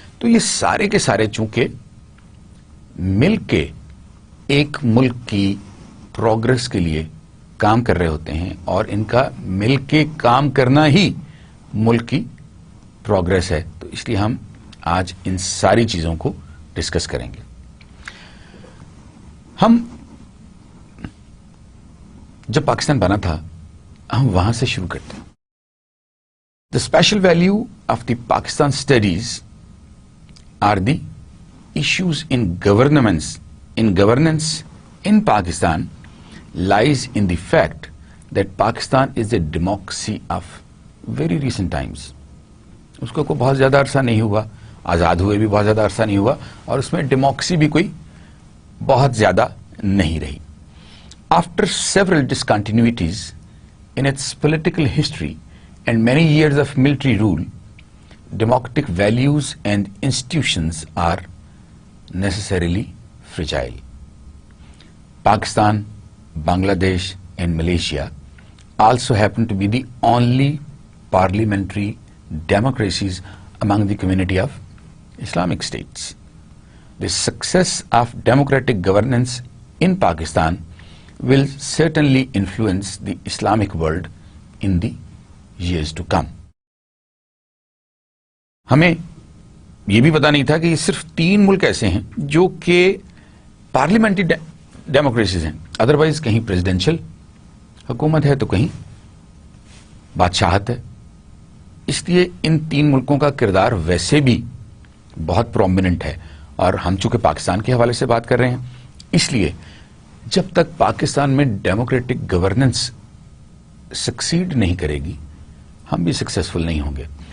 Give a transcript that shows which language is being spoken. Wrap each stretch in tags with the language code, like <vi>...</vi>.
<ur>تو یہ سارے کے سارے چونکہ مل کے ایک ملک کی پروگرس کے لیے کام کر رہے ہوتے ہیں، اور ان کا مل کے کام کرنا ہی ملک کی پروگرس ہے، تو اس لیے ہم آج ان ساری چیزوں کو ڈسکس کریں گے. ہم جب پاکستان بنا تھا ہم وہاں سے شروع کرتے ہیں.</ur> <en>The special value of the Pakistan studies are the issues in governance in Pakistan lies in the fact that Pakistan is a democracy of very recent times.</en> <ur>اس کو بہت زیادہ عرصہ نہیں ہوا، آزاد ہوئے بھی بہت زیادہ عرصہ نہیں ہوا، اور اس میں ڈیموکریسی بھی کوئی بہت زیادہ نہیں رہی.</ur> <en>After several discontinuities in its political history and many years of military rule, democratic values and institutions are necessarily fragile. Pakistan, Bangladesh and Malaysia also happen to be the only parliamentary democracies among the community of Islamic states. The success of democratic governance in Pakistan will certainly influence the Islamic world in the years to come.</en> <ur>ہمیں یہ بھی پتا نہیں تھا کہ یہ صرف 3 ملک ایسے ہیں جو کہ پارلیمنٹری ڈیموکریسیز ہیں، ادروائز کہیں پریزیڈینشل حکومت ہے تو کہیں بادشاہت ہے. اس لیے ان 3 ملکوں کا کردار ویسے بھی بہت پرومیننٹ ہے، اور ہم چونکہ پاکستان کے حوالے سے بات کر رہے ہیں، اس لیے جب تک پاکستان میں ڈیموکریٹک گورننس سکسیڈ نہیں کرے گی ہم بھی سکسیسفل نہیں ہوں گے.</ur>